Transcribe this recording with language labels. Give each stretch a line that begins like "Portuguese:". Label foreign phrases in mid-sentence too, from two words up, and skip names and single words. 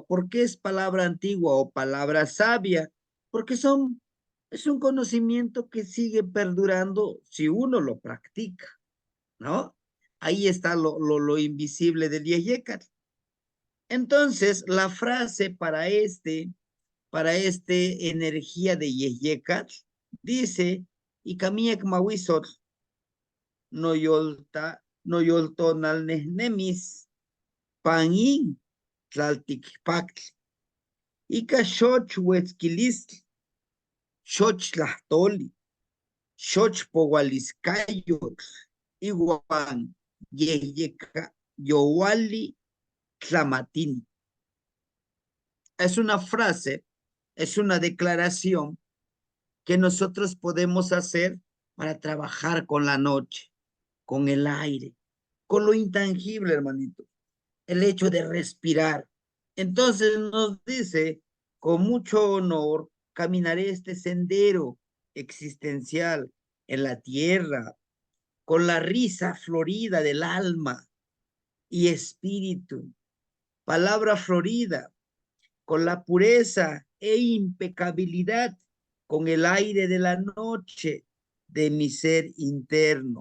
Spanish: ¿Por qué es palabra antigua o palabra sabia? Porque es un conocimiento que sigue perdurando si uno lo practica, ¿no? Ahí está lo invisible del Yeyecat. Entonces, la frase para energía de Yeyecat,
Nahuatl languages: dice, y kamiek mawisot, no yolta, no yoltonal nemis, panin, tlalticpactl, ica xoch huetzquilistl, xoch tlahtoli, xoch powaliscayotl, iguan yeyeca yowali tlamatini.
Spanish: Es una frase, es una declaración que nosotros podemos hacer para trabajar con la noche, con el aire, con lo intangible, hermanito, el hecho de respirar. Entonces nos dice, con mucho honor, caminaré este sendero existencial en la tierra, con la risa florida del alma y espíritu, palabra florida, con la pureza e impecabilidad, con el aire de la noche de mi ser interno.